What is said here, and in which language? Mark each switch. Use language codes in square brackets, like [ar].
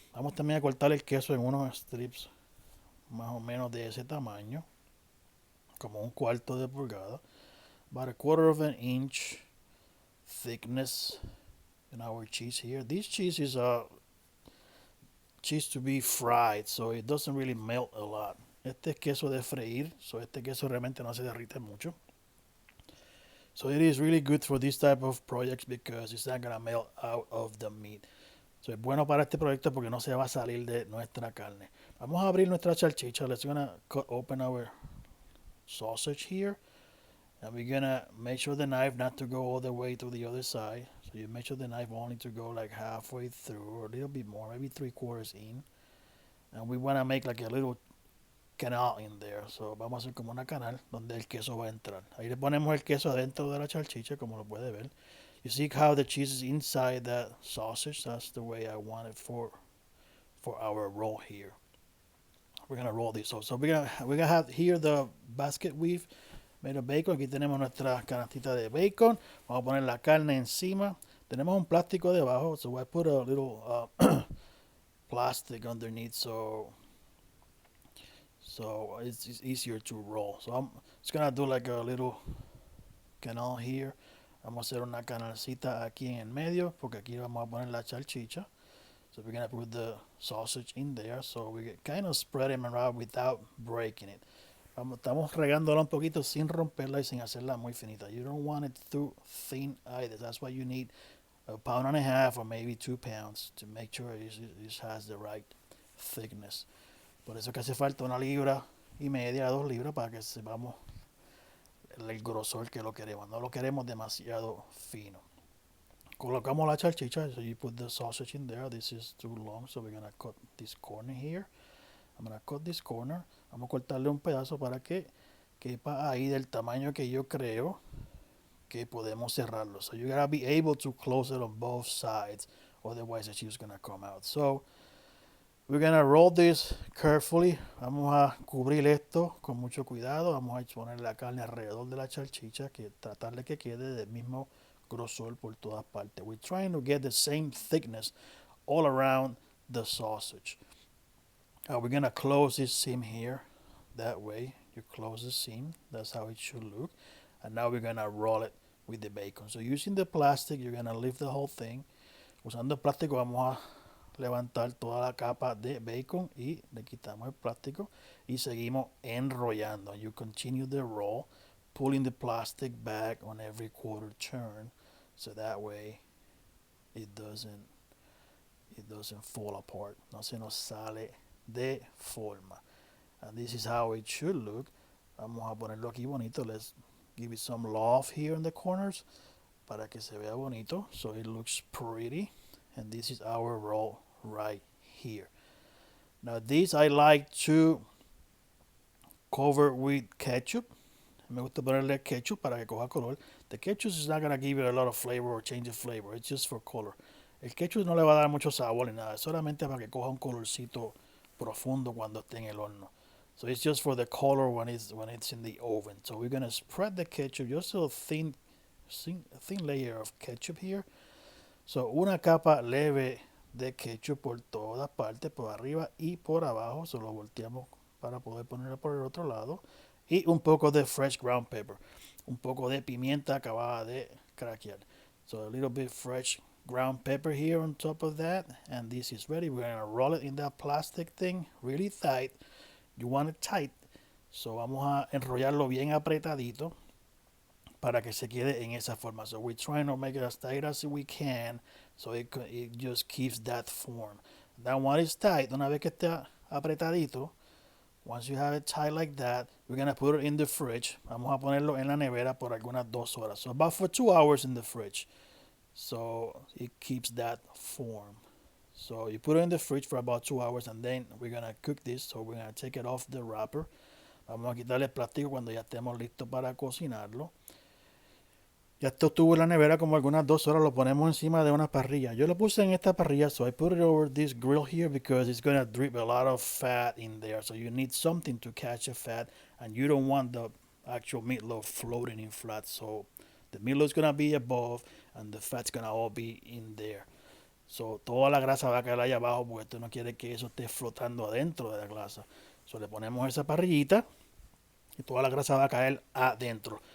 [es] Vamos también a cortar el queso en unos strips más o menos de ese tamaño, como un cuarto de pulgada. [en] About a quarter of an inch thickness in our cheese here. This cheese is cheese to be fried, so it doesn't really melt a lot. [es] Este es queso de freír, so este queso realmente no se derrite mucho. [en] So it is really good for this type of projects because it's not gonna melt out of the meat. [es] So es bueno para este proyecto porque no se va a salir de nuestra carne. Vamos a abrir nuestra salchicha. [en] Let's gonna cut open our sausage here. And we're gonna make sure the knife not to go all the way to the other side. So you make sure the knife only to go like halfway through or a little bit more, maybe 3/4 in. And we wanna make like a little canal in there. [es] So vamos a hacer como una canal donde el queso va a entrar. Ahí le ponemos el queso adentro de la salchicha, como lo puede ver. [en] You see how the cheese is inside that sausage? That's the way I want it for our roll here. We're gonna roll this. So we're gonna have here the basket we've made of bacon. [es] Aquí tenemos nuestra canastita de bacon. Vamos a poner la carne encima. Tenemos un plástico debajo, [en] so I put a little plastic underneath so it's easier to roll. So I'm just gonna do like a little canal here. [es] Vamos a hacer una canalcita aquí en el medio porque aquí vamos a poner la salchicha. [en] So we're gonna put the sausage in there so we kind of spread them around without breaking it. [es] Estamos regándola un poquito sin romperla y sin hacerla muy finita. [en] You don't want it too thin either. That's why you need a pound and a half or maybe 2 pounds to make sure it has the right thickness. [es] Por eso que hace falta 1,5 libras, 2 libras para que sepamos el grosor que lo queremos. No lo queremos demasiado fino. Colocamos la salchicha, [en] so you put the sausage in there. This is too long, so we're gonna cut this corner here. I'm gonna cut this corner. [es] Vamos a cortarle un pedazo para que quepa ahí del tamaño que yo creo que podemos cerrarlo. [en] So you gotta be able to close it on both sides, otherwise the cheese is gonna come out. So we're gonna roll this carefully. [es] Vamos a cubrir esto con mucho cuidado. Vamos a poner la carne alrededor de la salchicha, que tratar de que quede del mismo grosor por todas partes. [en] We're trying to get the same thickness all around the sausage. We're gonna close this seam here. That way, you close the seam. That's how it should look. And now we're gonna roll it with the bacon. So using the plastic, you're gonna lift the whole thing. [es] Usando el plástico vamos a levantar toda la capa de bacon y le quitamos el plástico y seguimos enrollando. [en] You continue the roll, pulling the plastic back on every quarter turn, so that way it doesn't fall apart. [es] No se nos sale de forma. [en] And this is how it should look. [es] Vamos a ponerlo aquí bonito. [en] Let's give it some loft here in the corners [es] para que se vea bonito, [en] so it looks pretty. And this is our roll right here. Now this I like to cover with ketchup. [es] Me gusta ponerle ketchup para que coja color. [en] The ketchup is not going to give it a lot of flavor or change the flavor. It's just for color. [es] El ketchup no le va a dar mucho sabor ni nada. Solamente para que coja un colorcito profundo cuando esté en el horno. [en] So it's just for the color when it's in the oven. So we're gonna spread the ketchup, just a thin layer of ketchup here. [es] So una capa leve de ketchup por todas partes, por arriba y por abajo. So lo volteamos para poder ponerlo por el otro lado. Y un poco de [en] fresh ground pepper. [es] Un poco de pimienta acabada de craquear. [en] So a little bit fresh ground pepper here on top of that. And this is ready. We're going to roll it in that plastic thing really tight. You want it tight. [es] So vamos a enrollarlo bien apretadito para que se quede en esa forma. [en] So we're trying to make it as tight as we can. So it just keeps that form. That one is tight. [es] Una vez que esté apretadito, [en] once you have it tight like that, we're going to put it in the fridge. [es] Vamos a ponerlo en la nevera por algunas 2 horas. [en] So about for 2 hours in the fridge. So it keeps that form. So you put it in the fridge for about 2 hours and then we're going to cook this. So we're going to take it off the wrapper. [es] Vamos a quitarle el plástico cuando ya estemos listos para cocinarlo. Ya esto estuvo en la nevera como algunas 2 horas. Lo ponemos encima de una parrilla. Yo lo puse en esta parrilla, [en] so I put it over this grill here because it's going to drip a lot of fat in there. So you need something to catch the fat, and you don't want the actual meatloaf floating in flat. So the meatloaf is going to be above, and the fat's going to all be in there. [es] So toda la grasa va a caer allá abajo porque tú no quieres que eso esté flotando adentro de la grasa. So le ponemos esa parrillita y toda la grasa va a caer adentro.